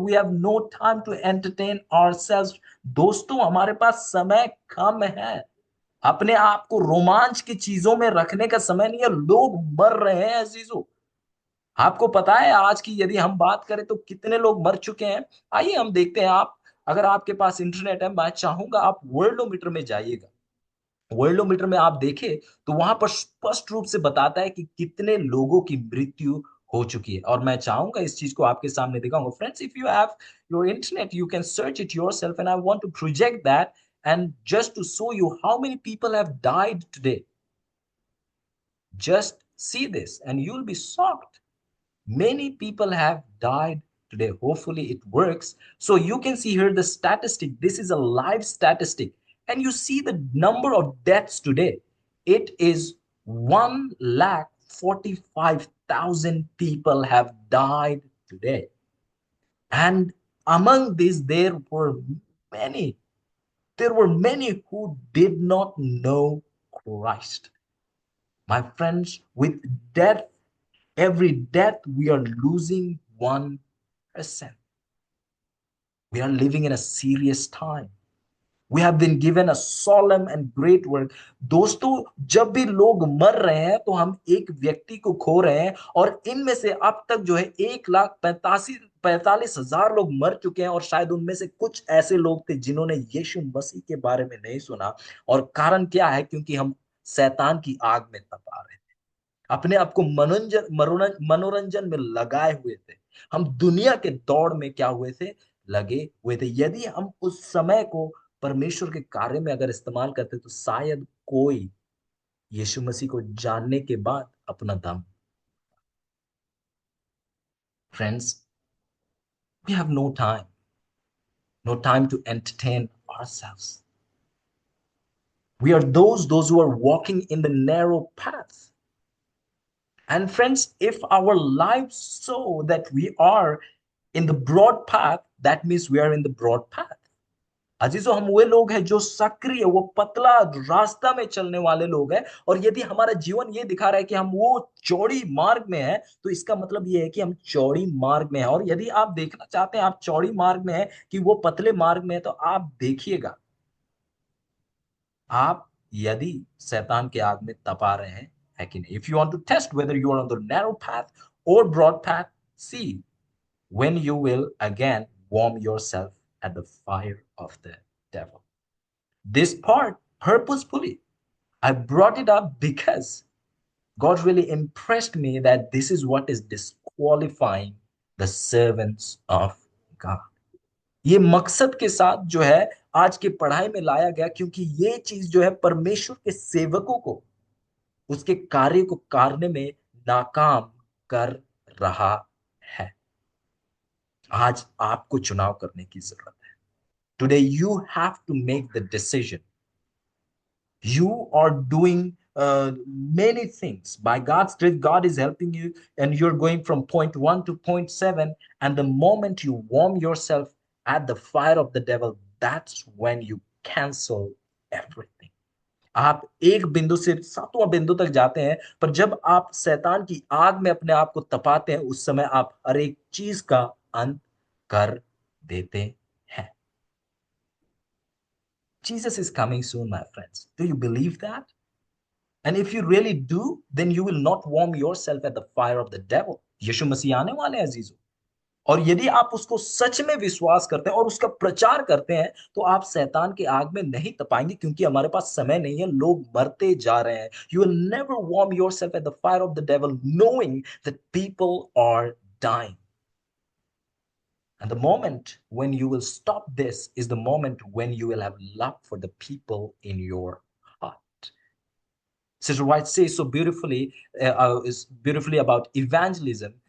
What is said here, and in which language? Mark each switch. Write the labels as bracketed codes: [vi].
[en] We have no time to entertain ourselves. [hi] दोस्तों, हमारे पास समय कम है। अपने आप को रोमांच की चीजों में रखने का समय नहीं है। लोग मर रहे हैं अजीजों। आपको पता है आज की यदि हम बात करें तो कितने लोग मर चुके हैं? आइए हम देखते हैं। आप, अगर आपके पास इंटरनेट है, मैं चाहूंगा आप वर्ल्डोमीटर में जाइएगा। वर्ल्डोमीटर में आप देखें तो वहां पर स्पष्ट रूप से बताता है कि कितने लोगों की मृत्यु हो चुकी है। और मैं चाहूंगा इस चीज को आपके सामने दिखाऊंगा। [en] Friends, if you have your internet, you can search it yourself, and I want to project that and just to show you how many people have died today. Just see this and you'll be shocked. Many people have died today. Hopefully it works. So you can see here the statistic. This is a live statistic. And you see the number of deaths today. It is 1,45,000 people have died today. And among these, many, there were many who did not know Christ. My friends, with death, every death, we are losing 1%. We are living in a serious time. We have been given a solemn and great work. [hi] दोस्तों, जब भी लोग मर रहे हैं तो हम एक व्यक्ति को खो रहे हैं, और इनमें से अब तक जो है 1,45,000 लोग मर चुके हैं, और शायद उनमें से कुछ ऐसे लोग थे जिन्होंने यीशु मसीह के बारे में नहीं सुना। और कारण क्या है? क्योंकि हम शैतान की आग में तपा रहे थे, अपने आप को मनोरंजन में लगाए हुए थे। हम दुनिया के दौड़ में क्या हुए थे? लगे हुए थे। यदि हम उस समय को परमेश्वर के कार्य में अगर इस्तेमाल करते तो शायद कोई यीशु मसीह को जानने के बाद अपना दम। [en] Friends, we have no time to entertain ourselves. We are those who are walking in the narrow path. And friends, if our lives show that we are in the broad path, that means we are in the broad path. [hi] अजीजों, हम वे लोग हैं जो सक्रिय, वो पतला रास्ता में चलने वाले लोग हैं। और यदि हमारा जीवन ये दिखा रहा है कि हम वो चौड़ी मार्ग में हैं, तो इसका मतलब ये है कि हम चौड़ी मार्ग में हैं। और यदि आप देखना चाहते हैं आप चौड़ी मार्ग में हैं कि वो पतले मार्ग में है, तो आप देखिएगा, आप यदि शैतान के आग में तपा रहे हैं है कि नहीं। [en] If you want to test whether you are on the narrow path or broad path, see when you will again warm yourself at the fire of the devil. This part, purposefully, I brought it up because God really impressed me that this is what is disqualifying the servants of God. [hi] ये मकसद के साथ जो है आज की पढ़ाई में लाया गया, क्योंकि ये चीज जो है परमेश्वर के सेवकों को उसके कार्य को करने में नाकाम कर रहा है। आज आपको चुनाव करने की जरूरत है। [en] Today you have to make the decision. You are doing many things. By God's grace, God is helping you, and you're going from point 1 to point 7. And the moment you warm yourself at the fire of the devil, that's when you cancel everything. [hi] आप एक बिंदु से सातवां बिंदु तक जाते हैं, पर जब आप शैतान की आग में अपने आप को तपाते हैं, उस समय आप हर एक चीज का अंत कर देते हैं। [en] Jesus is coming soon, my friends. Do you believe that? And if you really do, then you will not warm yourself at the fire of the devil. [hi] यीशु मसीह आने वाले हैं अजीजों, और यदि आप उसको सच में विश्वास करते हैं और उसका प्रचार करते हैं, तो आप शैतान की आग में नहीं तपाएंगे, क्योंकि हमारे पास समय नहीं है, लोग मरते जा रहे हैं। [en] You will never warm yourself at the fire of the devil knowing that people are dying. And the moment when you will stop this is the moment when you will have love for the people in your heart. Sister White says so beautifully, about evangelism.